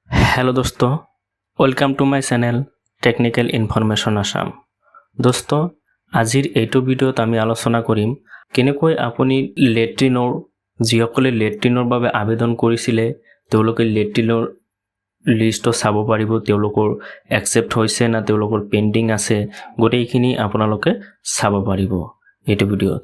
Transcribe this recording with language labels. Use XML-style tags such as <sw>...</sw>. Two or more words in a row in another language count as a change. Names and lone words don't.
<hi>हेलो दोस्तों,</hi> <en>welcome to my channel</en> <hi>टेक्निकल इनफरमेशन आसाम।</hi> <as>दोस्तों, आजिर एटो ভিডিওত আমি আলোচনা কৰিম কেনেকৈ আপুনি লেট্ৰিনৰ যিসকলে লেট্ৰিনৰ বাবে আবেদন কৰিছিলে তেওঁলোকে লেট্ৰিনৰ লিষ্ট চাব পাৰিব, তেওঁলোকৰ একসেপ্ট হৈছে না তেওঁলোকৰ পেন্ডিং আছে গোটেইখিনি আপোনালোকে চাব পাৰিব এইটো ভিডিওত।</as>